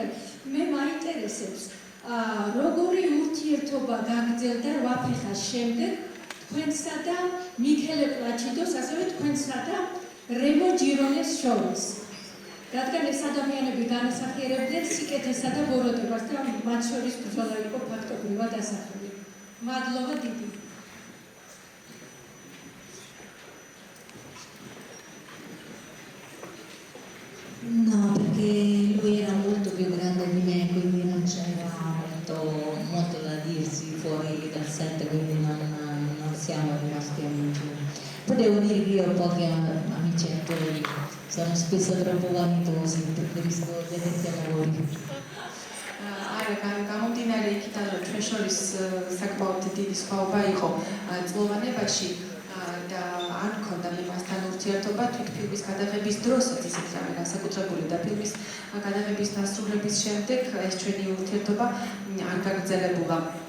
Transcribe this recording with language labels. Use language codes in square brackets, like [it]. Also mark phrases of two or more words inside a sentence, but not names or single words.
[ka] მე მაინტერესებს, როგორი ურთიერთობა გაგრძელდა ვაფეხას შემდეგ თქვენსა და მიქელე პლაჩიდოს, ასევე თქვენსა და რემო ჯირონეს შორის. რადგან ეს ადამიანები განასახიერებდნენ სიკეთესა და ბოროტებას და მათ შორის ბრძოლა იყო ფაქტობრივად ასახული. მადლობა დიდი. [it] No, perché lui era molto più grande di me, quindi non c'era molto da dirsi fuori dal set, quindi non siamo rimasti amici. Poi devo dire che io ho pochi amici attori, sono spesso troppo vanitosi, preferisco vederti a lavori. [ka] გამომდინარე იქიდან რომ ჩვენ შორის საკმაოდ დიდი სხვაობა იყო წლოვანებაში და არ მქონდა მე მასთან ურთიერთობა თვით ფილმის გადაღების დროსაც ისეთ რამე განსაკუთრებული და ფილმის გადაღების დასრულების შემდეგ ეს ჩვენი ურთიერთობა არ გაგრძელებულა.